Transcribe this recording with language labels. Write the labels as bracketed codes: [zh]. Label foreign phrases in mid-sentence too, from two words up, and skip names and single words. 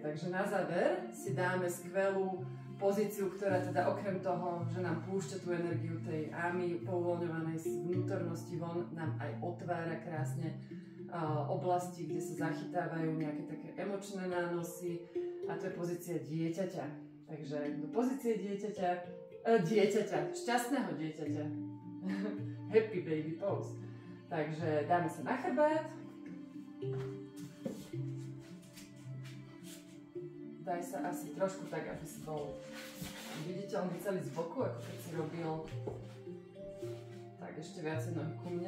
[sk] Takže na záver si dáme skvelú pozíciu, ktorá teda okrem toho, že nám púšťa tú energiu tej ámy povoľňovanej z vnútornosti von, nám aj otvára krásne oblasti, kde sa zachytávajú nejaké také emočné nánosy, a to je pozícia dieťaťa. Takže do pozície dieťaťa, šťastného dieťaťa. [en] Happy baby pose. [sk] Takže dáme sa na chrbát. Daj sa asi trošku tak, aby si bol viditeľný celý z boku, ako keď si robil. Tak ešte viacej nohy ku mne.